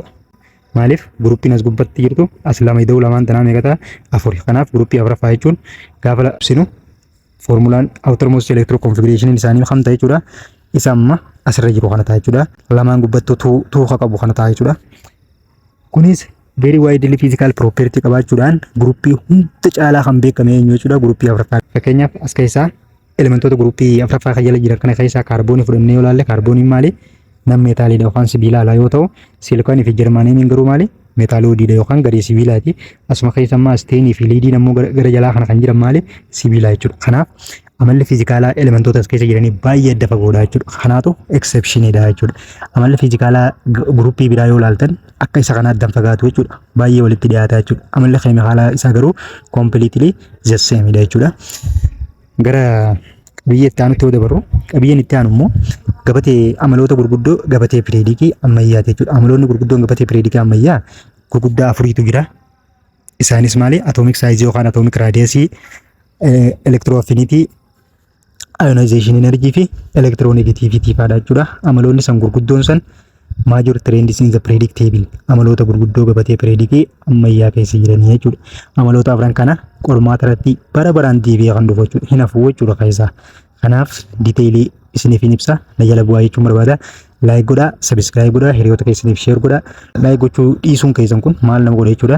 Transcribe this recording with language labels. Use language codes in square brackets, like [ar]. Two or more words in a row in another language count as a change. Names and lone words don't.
[om] Maaliif guruppiin as gubbatti jirtu as lama ida'u lamaan tanaa meeqata afuri. Kanaaf guruppii afuraffaa jechuun gaafa labsinu formulaan [en] outermost electro configuration [om] isaanii kam ta'e jechuudha. Isa amma asirra jiru kana ta'a jechuudha. Lamaan gubbattu tuuqa qabu kana ta'a jechuudha. Kunis [en] very widely physical property [om] qabaachuudhaan guruppii hunda caalaa kan beekame eenyu jechuudha. Guruppii afuraffaa. Fakkeenyaaf as keessaa elementoota guruppii afuraffaa kan jala jiran kana keessaa kaarboonii fudhannee yoo ilaalle kaarbooniin maali? Nam meetaaliidha yookaan sibiilaa yoo ta'u, siilikaanii fi jarmaaniin garuu maali? Meetaaloodiidha yookaan gadi sibiilaati. Asuma keessa ammaa asteenii fi liidiin ammoo gara jalaa kana kan jiran maali? Sibiilaa jechuudha. Kanaaf amalli fiizikaalaa elementoota as keessa jiranii baay'ee adda fagoodha jechuudha. Kanaatu exceptioniidha jechuudha. Amalli fiizikaalaa guruppii biraa yoo ilaaltan akka isa kana addan fagaatu jechuudha. Baay'ee walitti dhiyaata jechuudha. Amalli keemikaalaa isaa garuu [en] completely the same [om] dha jechuudha. Gara qabiyyee itti aanutti yoo dabarru qabiyyeen itti aanu immoo gabatee amaloota gurguddoo gabatee piriidikii ammayyaati jechuudha. Amaloonni gurguddoon gabatee piriidikii ammayyaa gurguddaa afuriitu jira. Isaanis maali? [en] Atomic size yookaan atomic radius, electro affinity, ionization energy fi electronegativity [om] fa'aadha jechuudha. Amaloonni san gurguddoon san [en] major trends in the periodic table [om] amaloota gurguddoo gabatee piriidikii ammayyaa keessa jiranii jechuudha. Amaloota afran kana qormaata irratti bara baraan deebi'ee kan dhufu jechuudha. Hin hafu jechuudha keessaa. Kanaaf diteelii isiniif hin ibsa. Na jala bu'aa jechuun barbaada. Laayik godhaa, sabiskiraayib godhaa, hiriyoota keessaniif sheer godhaa. Laayik gochuu dhiisuun keessan kun maal nama godha jechuudha.